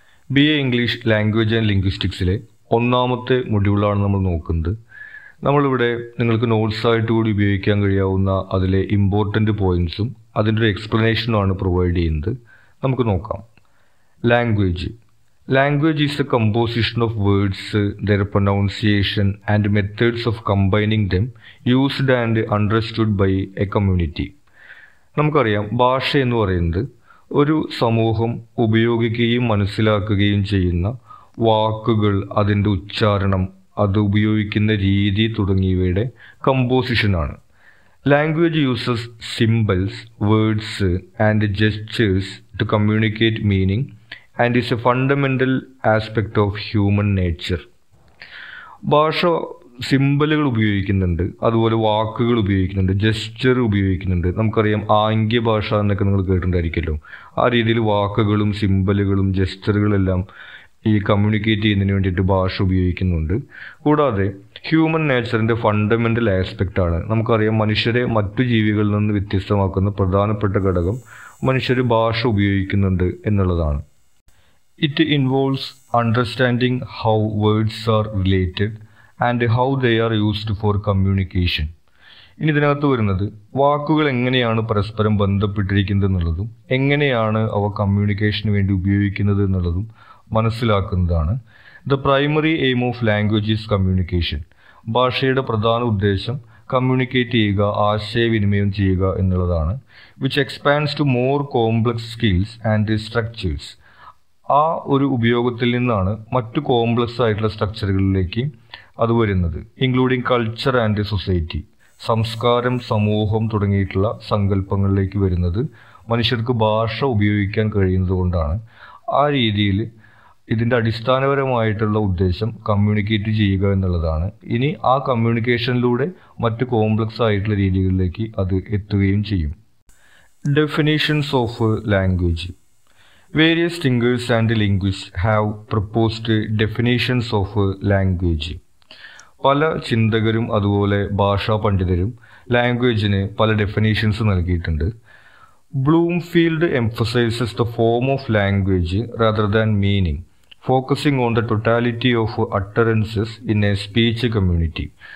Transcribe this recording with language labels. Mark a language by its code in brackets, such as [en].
[ml] B.A English Language and Linguisticsile ഒന്നാമത്തെ മൊഡ്യൂളാണ് നമ്മൾ നോക്കുന്നത്. നമ്മളിവിടെ നിങ്ങൾക്ക് നോട്ട്സായിട്ട് കൂടി ഉപയോഗിക്കാൻ കഴിയാവുന്ന അതിലെ ഇമ്പോർട്ടൻ്റ് പോയിൻറ്സും അതിൻ്റെ ഒരു എക്സ്പ്ലനേഷനുമാണ് പ്രൊവൈഡ് ചെയ്യുന്നത്. നമുക്ക് നോക്കാം. Language. [en] Language is the composition of words, their pronunciation and methods of combining them used and understood by a community. [ml] നമുക്കറിയാം, ഭാഷ എന്ന് പറയുന്നത് ഒരു സമൂഹം ഉപയോഗിക്കുകയും മനസ്സിലാക്കുകയും ചെയ്യുന്ന വാക്കുകൾ, അതിൻ്റെ ഉച്ചാരണം, അത് ഉപയോഗിക്കുന്ന രീതി തുടങ്ങിയവയുടെ കമ്പോസിഷനാണ്. [en] Language uses symbols, words and gestures to communicate meaning and is a fundamental aspect of human nature. [ml] ഭാഷ സിംബലുകൾ ഉപയോഗിക്കുന്നുണ്ട്, അതുപോലെ വാക്കുകൾ ഉപയോഗിക്കുന്നുണ്ട്, ജെസ്റ്റർ ഉപയോഗിക്കുന്നുണ്ട്. നമുക്കറിയാം, ആംഗ്യ ഭാഷ എന്നൊക്കെ നിങ്ങൾ കേട്ടിട്ടുണ്ടായിരിക്കുമല്ലോ. ആ രീതിയിൽ വാക്കുകളും സിംബലുകളും ജെസ്റ്ററുകളെല്ലാം ഈ കമ്മ്യൂണിക്കേറ്റ് ചെയ്യുന്നതിന് വേണ്ടിയിട്ട് ഭാഷ ഉപയോഗിക്കുന്നുണ്ട്. കൂടാതെ ഹ്യൂമൻ നേച്ചറിൻ്റെ ഫണ്ടമെൻ്റൽ ആസ്പെക്റ്റാണ്. നമുക്കറിയാം, മനുഷ്യരെ മറ്റു ജീവികളിൽ നിന്ന് വ്യത്യസ്തമാക്കുന്ന പ്രധാനപ്പെട്ട ഘടകം മനുഷ്യർ ഭാഷ ഉപയോഗിക്കുന്നുണ്ട് എന്നുള്ളതാണ്. [en] It involves understanding how words are related and how they are used for communication. [ml] ഇനി ഇതിനകത്ത് വരുന്നത് വാക്കുകൾ എങ്ങനെയാണ് പരസ്പരം ബന്ധപ്പെട്ടിരിക്കുന്നത് എന്നുള്ളതും എങ്ങനെയാണ് അവ കമ്മ്യൂണിക്കേഷന് വേണ്ടി ഉപയോഗിക്കുന്നത് എന്നുള്ളതും മനസ്സിലാക്കുന്നതാണ്. [en] The primary aim of language is communication. [ml] ഭാഷയുടെ പ്രധാന ഉദ്ദേശം കമ്മ്യൂണിക്കേറ്റ് ചെയ്യുക, ആശയവിനിമയം ചെയ്യുക എന്നുള്ളതാണ്. [en] Which expands to more complex skills and structures. [ml] ആ ഒരു ഉപയോഗത്തിൽ നിന്നാണ് മറ്റു കോംപ്ലക്സ് ആയിട്ടുള്ള സ്ട്രക്ചറുകളിലേക്ക് അത് വരുന്നത്. [en] Including culture and society. [ml] സംസ്കാരം, സമൂഹം തുടങ്ങിയിട്ടുള്ള സങ്കല്പങ്ങളിലേക്ക് വരുന്നത് മനുഷ്യർക്ക് ഭാഷ ഉപയോഗിക്കാൻ കഴിയുന്നത് കൊണ്ടാണ്. ആ രീതിയിൽ ഇതിൻ്റെ അടിസ്ഥാനപരമായിട്ടുള്ള ഉദ്ദേശം കമ്മ്യൂണിക്കേറ്റ് ചെയ്യുക എന്നുള്ളതാണ്. ഇനി ആ കമ്മ്യൂണിക്കേഷനിലൂടെ മറ്റു കോംപ്ലക്സ് ആയിട്ടുള്ള രീതികളിലേക്ക് അത് എത്തുകയും ചെയ്യും. [en] Definitions of language. Various thinkers and linguists have proposed definitions of language. [ml] പല ചിന്തകരും അതുപോലെ ഭാഷാ പണ്ഡിതരും ലാംഗ്വേജിന് പല ഡെഫിനേഷൻസ് നൽകിയിട്ടുണ്ട്. [en] Bloomfield emphasizes the form of language rather than meaning, focusing on the totality of utterances in a speech community.